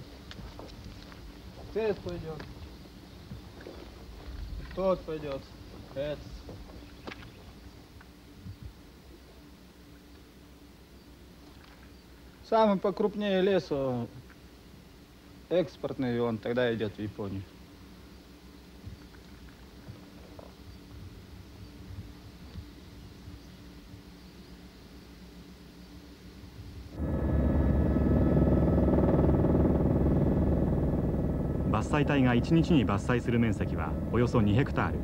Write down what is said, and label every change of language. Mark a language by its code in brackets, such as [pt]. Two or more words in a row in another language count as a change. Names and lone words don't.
[ru] Этот пойдет. Тот пойдет. Этот. Самый покрупнее лес, экспортный, он тогда идет в Японию. [ja] 伐採隊が1日に伐採する面積はおよそ2ヘクタール。